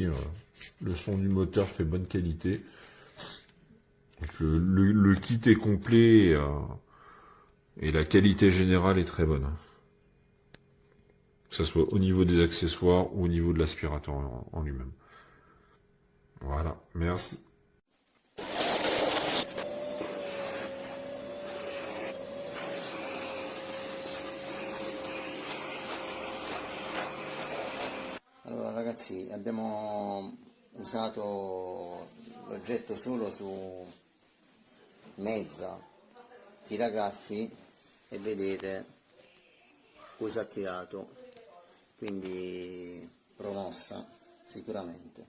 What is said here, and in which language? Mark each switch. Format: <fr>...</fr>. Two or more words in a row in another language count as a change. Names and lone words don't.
<fr>Le son du moteur fait bonne qualité. Donc le kit est complet et la qualité générale est très bonne. Que ce soit au niveau des accessoires ou au niveau de l'aspirateur en lui-même. Voilà, merci.</fr> <it>Allora ragazzi, abbiamo usato l'oggetto solo su mezza tiragraffi e vedete cosa ha tirato, quindi promossa sicuramente.</it>